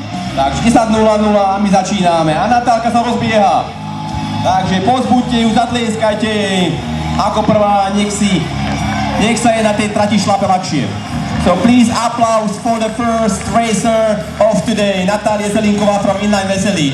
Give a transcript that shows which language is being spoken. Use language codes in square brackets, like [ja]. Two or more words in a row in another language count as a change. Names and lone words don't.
[sk] Takže 10:00 a my začíname a Natálka sa rozbieha. Takže pozbuďte ju, zatlieskajte jej. Ako prvá, nech sa jej na tej trati šlape ľahšie. [en] So please applause for the first racer of today, Natália Zelinková from Inline Veselí.